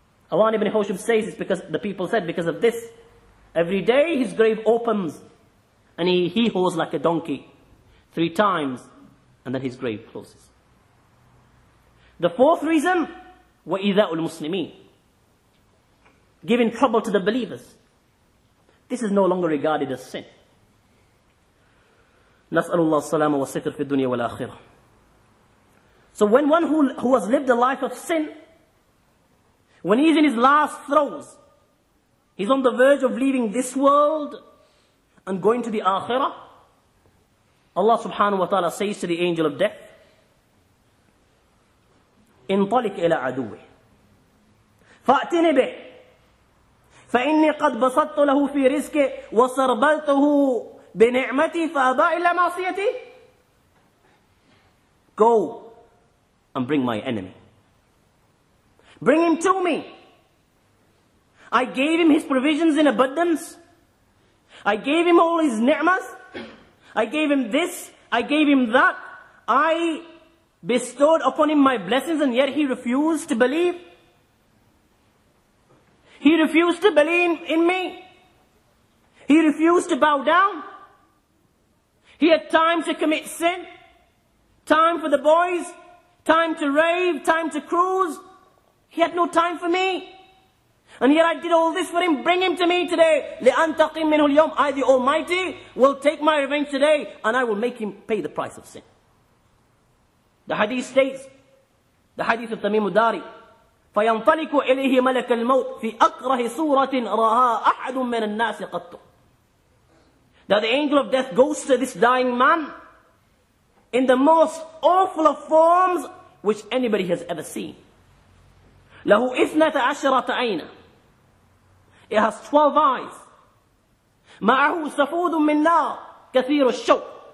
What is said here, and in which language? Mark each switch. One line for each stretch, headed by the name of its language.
English: Awan ibn Hawshab says it's because the people said because of this. Every day his grave opens and he hee-haws like a donkey 3 times and then his grave closes. The 4th reason,
Arabic: وَإِذَاءُ الْمُسْلِمِينَ,
English: giving trouble to the believers. This is no longer regarded as sin.
Arabic: نسأل الله السلامة والستر في الدنيا والآخرة.
English: So when one who has lived a life of sin, when he's in his last throes, he's on the verge of leaving this world and going to the akhirah, Allah subhanahu wa ta'ala says to the angel of death,
Arabic: انطلق إلى عدوه فأتني به فإني قد بسطت له في رزقه وسربلته بنعمتي فأبى إلا معصيتي.
English: Go and bring my enemy. Bring him to me. I gave him his provisions in abundance. I gave him all his ni'mas. I gave him this. I gave him that. I bestowed upon him my blessings, and yet he refused to believe. He refused to believe in me. He refused to bow down. He had time to commit sin, time for the boys, time to rave, time to cruise. He had no time for me. And yet I did all this for him. Bring him to me today.
Arabic: لِأَنْتَقِمْ مِنْهُ الْيَوْمِ.
English: I, the Almighty, will take my revenge today, and I will make him pay the price of sin. The hadith states, the hadith of Tamim Dari,
Arabic: فَيَنْطَلِكُ إِلَيْهِ مَلَكَ الْمَوْتِ فِي أَقْرَهِ صُورَةٍ رَهَا أَحَدٌ مِّنَ النَّاسِ قَطُّ.
English: That the angel of death goes to this dying man in the most awful of forms which anybody has ever seen.
Arabic: لَهُ إِثْنَةَ عَشَرَةَ عَيْنًا.
English: It has 12 eyes.
Arabic: مَعَهُ سَفُودٌ مِّن نَارٍ كَثِيرُ الشَّوْكِ.